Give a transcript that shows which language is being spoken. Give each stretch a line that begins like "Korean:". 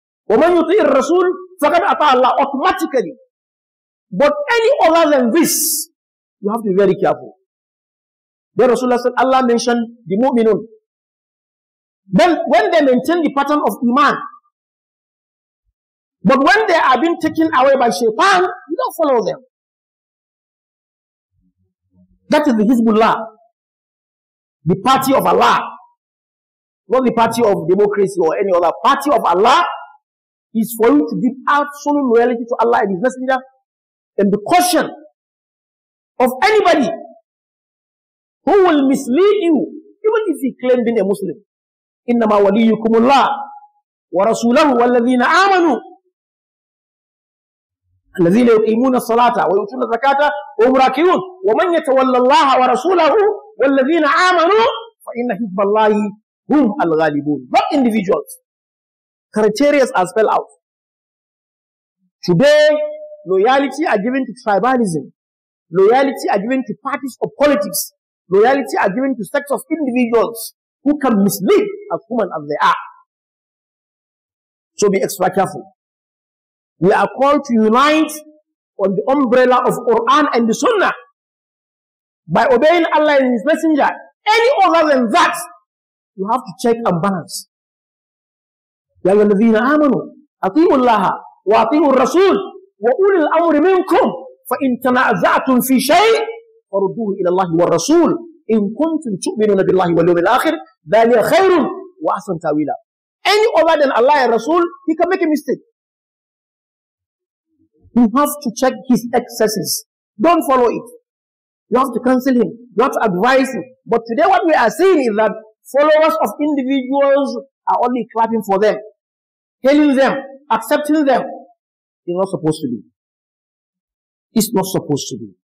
Arabic: وَمَنْ يُطِيعِ الرَّسُولِ فَقَدْ أَطَاعَ اللَّهَ,
English: automatically. But any other than this, you have to be very careful. Then Rasulullah said, Allah mentioned the mu'minun. Then when they maintain the pattern of Iman, but when they are being taken away by Shaitan, you don't follow them. That is the Hizbullah, the party of Allah, not the party of democracy or any other. Party of Allah is for you to give absolute loyalty to Allah and His Messenger, and the caution of anybody who will mislead you, even if he claimed being a Muslim.
Arabic: إنما وليكم الله ورسوله والذين آمنوا الذين يقيمون الصلاة ويؤتون الزكاة وهم راكعون ومن يتولى الله ورسوله والذين آمنوا فإن حزب الله هم الغالبون.
English: Not individuals. Criteria are spelled out. Today, loyalty are given to tribalism. Loyalty are given to parties of politics. Loyalty are given to sects of individuals who can mislead as human as they are. So be extra careful. We are called to unite on the umbrella of Quran and the Sunnah by obeying Allah and His Messenger. Any other than that, you have to check and balance.
Arabic: يا أيها الذين آمنوا أطيعوا الله وأطيعوا الرسول وأولي الأمر منكم فإن تنازعتم في شيء فردوه إلى الله والرسول إن كنتم تؤمنون بالله واليوم الآخر ذلك خير وأحسن تأويلا.
English: Any other than Allah and Rasul, he can make a mistake. You have to check his excesses. Don't follow it. You have to counsel him. You have to advise him. But today what we are seeing is that followers of individuals are only clapping for them, hailing them, accepting them. It's not supposed to be. It's not supposed to be.